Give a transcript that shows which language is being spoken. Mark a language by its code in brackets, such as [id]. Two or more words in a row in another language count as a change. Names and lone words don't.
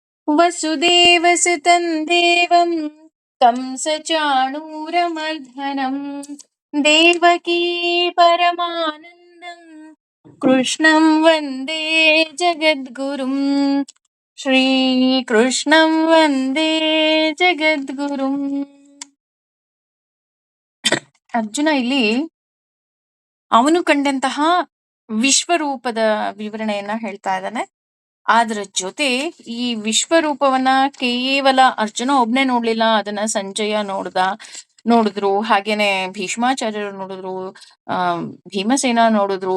[sa] ವಸುದೇವಸುತಂ ದೇವಂ ಕಂಸಚಾಣೂರಮರ್ಧನಂ ದೇವಕೀ ಪರಮಾನಂದಂ ಕೃಷ್ಣಂ ವಂದೇ ಜಗದ್ಗುರುಂ. ಶ್ರೀಕೃಷ್ಣಂ ವಂದೇ ಜಗದ್ಗುರುಂ. [kn] ಅರ್ಜುನ ಇಲ್ಲಿ ಅವನು ಕಂಡಂತಹ ವಿಶ್ವರೂಪದ ವಿವರಣೆಯನ್ನ ಹೇಳ್ತಾ ಇದ್ದಾನೆ. ಅದರ ಜೊತೆ ಈ ವಿಶ್ವರೂಪವನ್ನ ಕೇವಲ ಅರ್ಜುನ ಒಬ್ನೇ ನೋಡ್ಲಿಲ್ಲ, ಅದನ್ನ ಸಂಜಯ ನೋಡಿದ್ರು, ಹಾಗೇನೆ ಭೀಷ್ಮಾಚಾರ್ಯರು ನೋಡಿದ್ರು, ಆ ಭೀಮಸೇನ ನೋಡಿದ್ರು.